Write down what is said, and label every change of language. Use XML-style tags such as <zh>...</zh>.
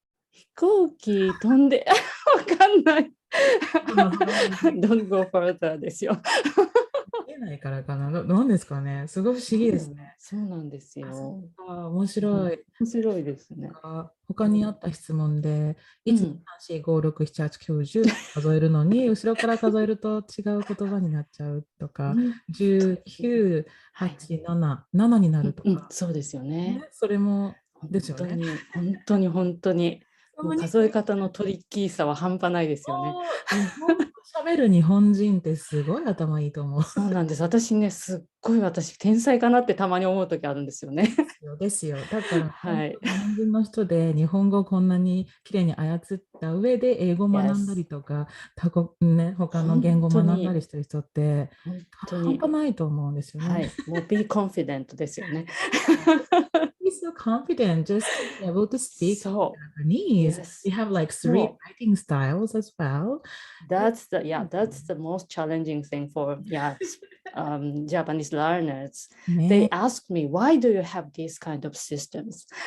<ja>飛行機飛んでわかんない。</ja> <en>Don't go further ですよ。</en> <ja>見えないからかな。なんですかね。すごい不思議ですね。そうなんですよ。面白い。面白いですね。他にあった質問で、1,2,3,4,5,6,7,8,9,10数えるのに、後ろから数えると違う言葉になっちゃうとか、19、8、7になるとか。そうですよね。それもですよね。本当に。数え方のトリッキーさは半端ないですよね。喋る日本人ってすごい頭いいと思う。そうなんです。私ね、すっごい天才かなってたまに思う時あるんですよね。ですよ。だから、日本人の人で日本語をこんなにきれいに操った上で英語を学んだりとか、他の言語を学んだりしてる人って半端ないと思うんですよね。もう</ja> <en>be confident</en> <ja>ですよね。</ja> <en>Be so confident just to be able to speak Japanese. You have like 3 writing styles as well. That's the most challenging thing for Japanese learners. They ask me, why do you have these kind of systems?</en>